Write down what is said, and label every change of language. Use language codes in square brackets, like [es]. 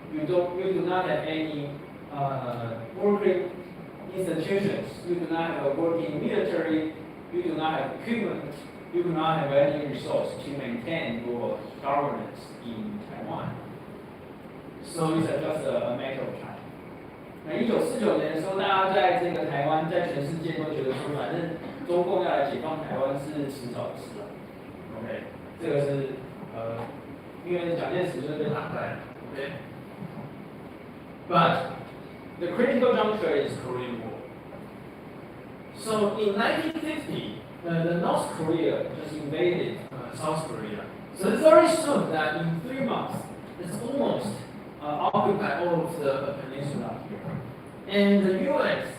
[en] You do not have any working institutions. You do not have a working military. You do not have equipment. You do not have any resource to maintain your governance in Taiwan. So it's just a matter of time. [zh] 那1949年的时候，大家在这个台湾，在全世界都觉得说，反正中共要来解放台湾是迟早的事了。 OK， 这个是因为蒋介石就是被打败。 [en] OK， but the critical juncture is Korean War. So in 1950, the North Korea just invaded South Korea. So it's very soon that in 3 months, it's almost occupied all of the peninsula here. And the U.S.